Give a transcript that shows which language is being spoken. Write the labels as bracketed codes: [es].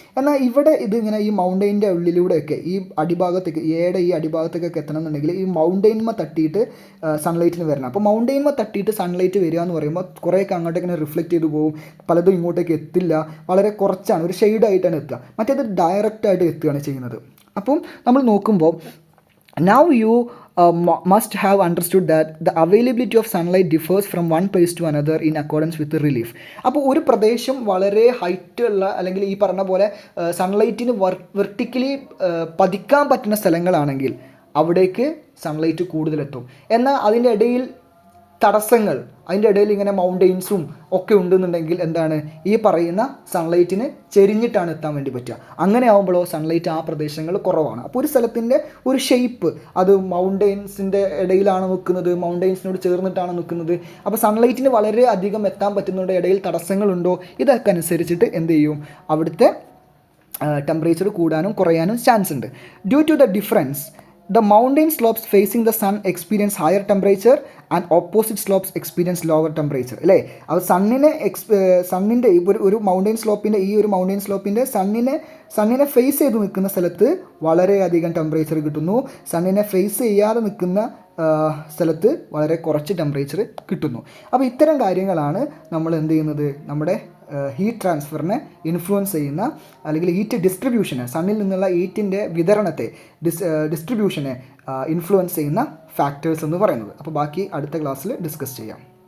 [ml] എന്നാൽ ഇവിടെ ഇതിങ്ങനെ ഈ മൗണ്ടെയിൻ്റെ ഉള്ളിലൂടെയൊക്കെ ഈ അടിഭാഗത്തേക്കൊക്കെ എത്തണമെന്നുണ്ടെങ്കിൽ ഈ മൗണ്ടെയിൻമ തട്ടിയിട്ട് സൺലൈറ്റിന് വരണം. അപ്പോൾ മൗണ്ടെയിൻമ തട്ടിയിട്ട് സൺലൈറ്റ് വരിക എന്ന് പറയുമ്പോൾ കുറേയൊക്കെ അങ്ങോട്ടേക്ക് റിഫ്ലക്റ്റ് ചെയ്ത് പോകും. പലതും ഇങ്ങോട്ടേക്ക് എത്തില്ല, വളരെ കുറച്ചാണ്, ഒരു ഷെയ്ഡായിട്ടാണ് എത്തുക. മറ്റേത് ഡയറക്റ്റായിട്ട് എത്തുകയാണ് ചെയ്യുന്നത്. അപ്പം നമ്മൾ നോക്കുമ്പോൾ [en] now you must have understood that the availability of sunlight differs from one place to another in accordance with the relief. [ml] അപ്പോൾ ഒരു പ്രദേശം വളരെ ഹൈറ്റ് ഉള്ള അല്ലെങ്കിൽ ഈ പറഞ്ഞ പോലെ സൺലൈറ്റിന് വെർട്ടിക്കലി പതിക്കാൻ പറ്റുന്ന സ്ഥലങ്ങളാണെങ്കിൽ അവിടേക്ക് സൺലൈറ്റ് കൂടുതലെത്തും. എന്നാൽ അതിൻ്റെ ഇടയിൽ തടസ്സങ്ങൾ, അതിൻ്റെ ഇടയിൽ ഇങ്ങനെ മൗണ്ടെയിൻസും ഒക്കെ ഉണ്ടെന്നുണ്ടെങ്കിൽ എന്താണ്, ഈ പറയുന്ന സൺലൈറ്റിന് ചെരിഞ്ഞിട്ടാണ് എത്താൻ വേണ്ടി പറ്റുക. അങ്ങനെ ആകുമ്പോഴോ സൺലൈറ്റ് ആ പ്രദേശങ്ങൾ കുറവാണ്. അപ്പോൾ ഒരു സ്ഥലത്തിൻ്റെ ഒരു ഷേപ്പ്, അത് മൗണ്ടെയിൻസിൻ്റെ ഇടയിലാണ് നിൽക്കുന്നത്, മൗണ്ടെയിൻസിനോട് ചേർന്നിട്ടാണ് നിൽക്കുന്നത്. അപ്പോൾ സൺലൈറ്റിന് വളരെ അധികം എത്താൻ പറ്റുന്നുണ്ട്, ഇടയിൽ തടസ്സങ്ങളുണ്ടോ, ഇതൊക്കെ അനുസരിച്ചിട്ട് എന്ത് ചെയ്യും, അവിടുത്തെ ടെമ്പറേച്ചർ കൂടാനും കുറയാനും ചാൻസ് ഉണ്ട്. [en] due to the difference, the mountain slopes facing the sun experience higher temperature and opposite slopes experience lower temperature [ml] അല്ലേ. അപ്പോൾ സണ്ണിൻ്റെ ഒരു മൗണ്ടെയിൻ സ്ലോപ്പിൻ്റെ സണ്ണിനെ ഫേസ് ചെയ്ത് നിൽക്കുന്ന സ്ഥലത്ത് വളരെയധികം ടെമ്പറേച്ചർ കിട്ടുന്നു. സണ്ണിനെ ഫേസ് ചെയ്യാതെ നിൽക്കുന്ന സ്ഥലത്ത് വളരെ കുറച്ച് ടെമ്പറേച്ചർ കിട്ടുന്നു. അപ്പോൾ ഇത്തരം കാര്യങ്ങളാണ് നമ്മൾ എന്ത് ചെയ്യുന്നത്, നമ്മുടെ ഹീറ്റ് ട്രാൻസ്ഫറിനെ ഇൻഫ്ലുവൻസ് ചെയ്യുന്ന അല്ലെങ്കിൽ ഹീറ്റ് ഡിസ്ട്രിബ്യൂഷനെ, സണ്ണിൽ നിന്നുള്ള ഹീറ്റിൻ്റെ വിതരണത്തെ ഡിസ്ട്രിബ്യൂഷനെ ഇൻഫ്ലുവൻസ് ചെയ്യുന്ന ഫാക്ടേഴ്സ് എന്ന് പറയുന്നത്. അപ്പോൾ ബാക്കി അടുത്ത ക്ലാസ്സിൽ ഡിസ്കസ് ചെയ്യാം.